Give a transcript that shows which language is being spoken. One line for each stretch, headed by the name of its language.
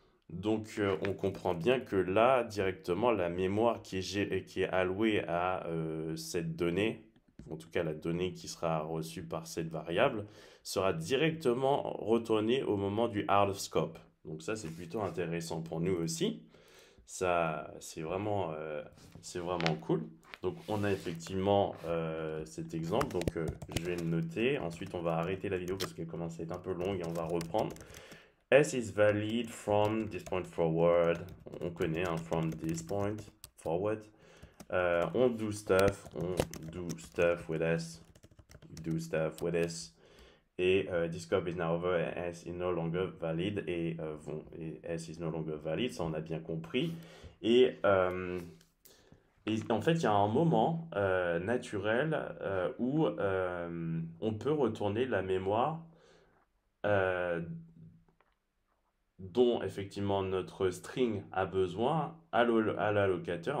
French: Donc on comprend bien que là, directement, la mémoire qui est allouée à cette donnée, en tout cas la donnée qui sera reçue par cette variable, sera directement retournée au moment du out of scope. Donc ça, c'est plutôt intéressant pour nous aussi. Ça, c'est vraiment cool. Donc on a effectivement cet exemple, donc je vais le noter. Ensuite, on va arrêter la vidéo parce qu'elle commence à être un peu longue et on va reprendre.
English: S is valid from this point forward.
French: On connaît
English: from this point forward.
French: On
English: do stuff with S. Do stuff with S.
French: Et
English: this scope is now over and S is no longer valid.
French: Et
English: S is no longer valid,
French: ça on a bien compris. Et en fait, il y a un moment naturel où on peut retourner la mémoire dont effectivement notre string a besoin à l'allocateur.